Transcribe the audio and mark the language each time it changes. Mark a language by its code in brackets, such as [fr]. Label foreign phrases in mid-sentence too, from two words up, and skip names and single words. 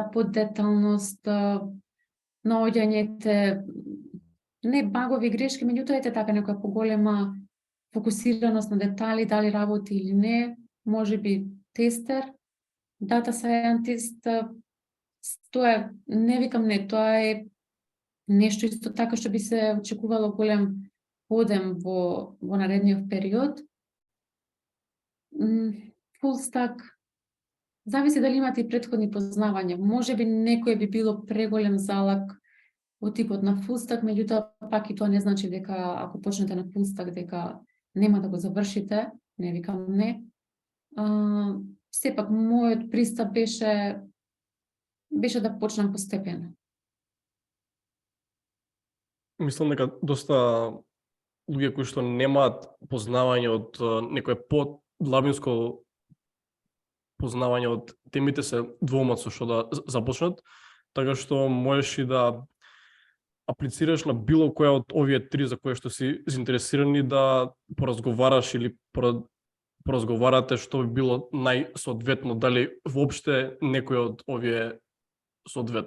[mk] подеталност, наоѓањето не багови грешки, меѓутоа ете така некоја поголема фокусираност на детали, дали работи или не, можеби тестер, [en] data scientist, [mk] тоа е, не викам не, тоа е нешто исто така што би се очекувало голем подем во наредниот период. [en] Full stack, [mk] зависи дали имате и претходни познавања. Можеби некој би било преголем залак во типот на [en] full stack, [mk] меѓутоа пак и тоа не значи дека ако почнете на [en] full stack [mk] дека нема да го завршите, не викам не. Сепак мојот пристап беше да почнам постепено. Мислам дека доста луѓе кои што немаат познавање од некое подлабинско познавање од темите се двоумат со што да започнат, така што можеш и да аплицираш на било која од овие три за кои што си заинтересирани да поразговараш или поразговарате што би било најсоодветно, дали воопште некој од овие соодветно.